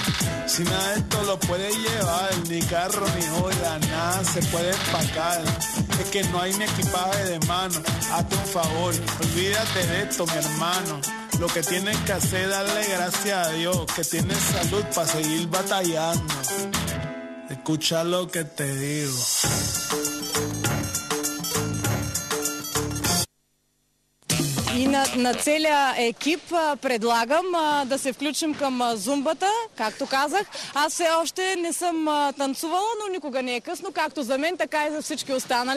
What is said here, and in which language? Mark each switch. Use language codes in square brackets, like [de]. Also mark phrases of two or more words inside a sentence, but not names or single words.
[es] Si nada de esto lo puedes llevar, ni carro ni joya, nada se puede empacar. Es que no hay ni equipaje de mano, hazte un favor, olvídate de esto, mi hermano. Lo que tienes que hacer es darle gracias a Dios, que tienes salud para seguir batallando. Escucha lo que te digo. [bg] И на целия екип предлагам да се включим към зумбата. Както казах, аз все още не съм танцувала, но никога не е късно, както за мен, така и за всички останали.